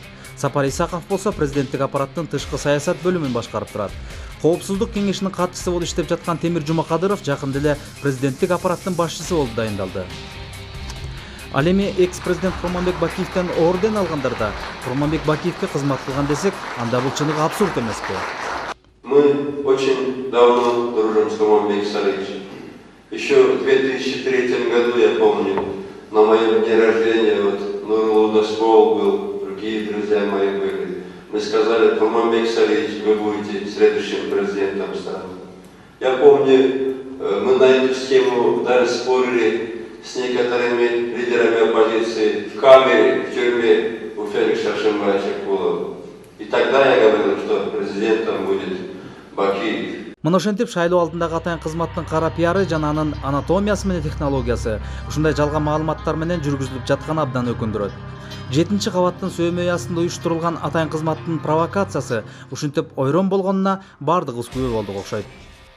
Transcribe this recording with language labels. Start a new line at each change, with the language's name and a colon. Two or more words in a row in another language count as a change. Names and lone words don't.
Kyrgyz: Сапар Исаков болсо президенттик аппараттын тышкы саясат бөлүмүн башкарып турат. Коопсуздук кеңешинин катчысы болуп иштеп жаткан Темир Жумакадыров жакында эле президенттик аппараттын башчысы болуп дайындалды. Ал эми экс-президент Курманбек Бакиевден орден алгандарда Курманбек Бакиевке кызмат кылган десек, анда бул чыныгы абсурд эмеспи?
Russian: Мы очень давно дружим с Курманбеком Сарычем. Еще в 2003 году, я помню, на моем дне рождения Нурлуда Скол был, другие друзья мои были. Мы сказали: Курманбек Сарыч, вы будете следующим президентом страны. Я помню, мы на эту схему даже спорили с некоторыми лидерами оппозиции в камере, в тюрьме у Феликс Шаршенбаевич Акулов. И тогда я говорил, что президентом будет Бакиев.
Kyrgyz: Мына ошентип шайлоо алдындагы атайын кызматтын кара пиары жана анын анатомиясы менен технологиясы ушундай жалган маалыматтар менен жүргүзүлүп жатканы абдан өкүндүрөт. 7 кабаттын сөөмөй астында уюштурулган атайын кызматтын провокациясы ушинтип ойрон болгонуна бардыгыбыз күбө болдук окшойт.